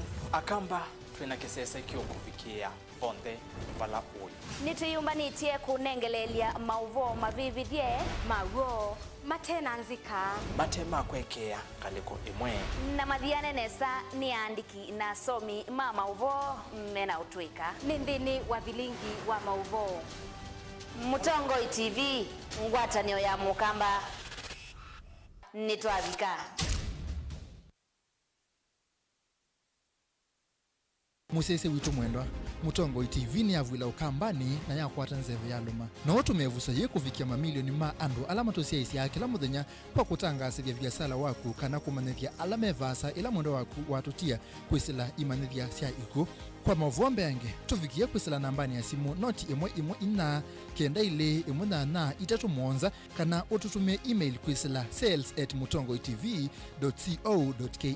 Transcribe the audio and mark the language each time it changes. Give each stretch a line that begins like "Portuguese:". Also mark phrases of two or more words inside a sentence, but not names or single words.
Kamba: akamba twina kesesa ikyo kufikia bonde vala oi nitiyumba nitie kunengelelia mauvo mavividye mago matena nzika matema kwekea kaliko imwe na madhiane nesa ni andiki na somi mauvo mena utwika nindini wa vilingi wa mauvo Mutongoi TV ngwatanio ya Mukamba nitwavika Musese witu mwendwa Mutongoi TV ni avwila ukambani na yakwata nzeve ya luma na watu mevusa ye kufikia mamilioni ma andu alama tosia isi ya kila muthenya kwa kutangasithia biasala waku kana kumanithia alame vasa ila mwendo waku watutia kwisila imanithia sia iku kwa mavombe yange tufikia kwisila nambani ya simu noti imwe ina kenda ile imwe na itatu monza kana ututumie email kwisila sales@mutongoitv.co.ke.